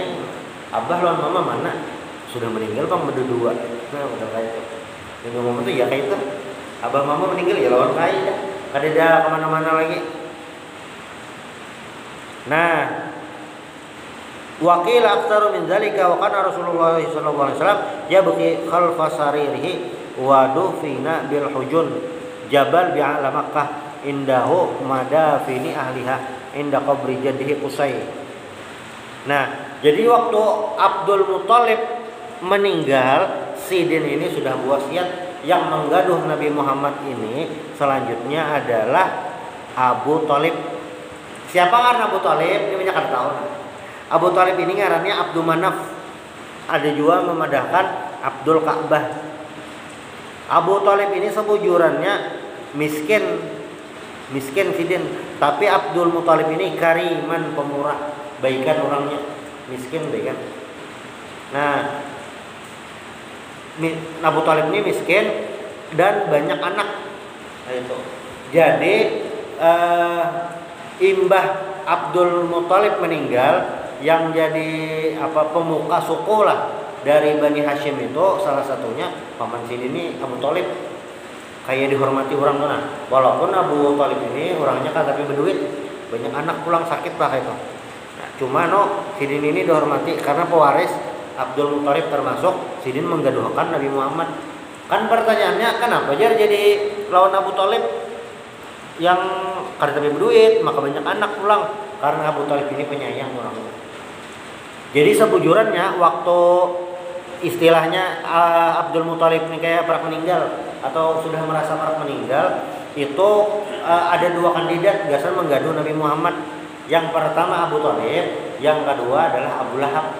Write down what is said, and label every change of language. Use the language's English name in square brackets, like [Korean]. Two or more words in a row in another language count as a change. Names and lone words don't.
[Banjar] Abah lawan mama mana? Sudah meninggal bang berdua. Nah udah kayak itu. Yang ngomong itu ya kayak itu. Abah mama meninggal ya lawan kai ya. Kada kemana-mana lagi. [Arabic] Nah, وقيل أكثر من ذلك وكان رسول الله صلى الله عليه وسلم يبكي خلف سريره ودفن بالحجون جبل بأعلى مكة عنده مدافن أهلها عند قبر جده قصي. [Banjar] Nah, jadi waktu Abdul Muttalib meninggal, Sidin ini sudah wasiat. Yang menggaduh Nabi Muhammad ini selanjutnya adalah Abu Thalib. Siapa kan Abu Thalib? Ini banyak kan tahu. Abu Thalib ini ngarannya Abdul Manaf. Ada juga memadahkan Abdul Ka'bah. Abu Thalib ini sebujurannya miskin Sidin, tapi Abdul Muthalib ini kariman, pemurah, baikan orangnya, miskin baikan. Nah, Abu Thalib ini miskin dan banyak anak. Nah, itu. Jadi imbah Abdul Muthalib meninggal, yang jadi pemuka suku lah dari Bani Hashim itu salah satunya paman Sidin ini Abu Thalib. Kayak dihormati orang tuh. Walaupun Abu Thalib ini orangnya kan tapi berduit, banyak anak pulang sakit lah itu. Nah, cuma Sidin ini dihormati karena pewaris Abdul Muthalib termasuk. Sidin menggaduhkan Nabi Muhammad. Kan pertanyaannya kenapa jadi lawan Abu Thalib yang kada tapi berduit, maka banyak anak pulang, karena Abu Thalib ini penyayang orang. Jadi sebujurannya waktu istilahnya Abdul Muthalib ini kayak pernah meninggal atau sudah merasa pernah meninggal, itu ada 2 kandidat biasa menggaduh Nabi Muhammad. Yang pertama Abu Thalib, yang kedua adalah Abu Lahab.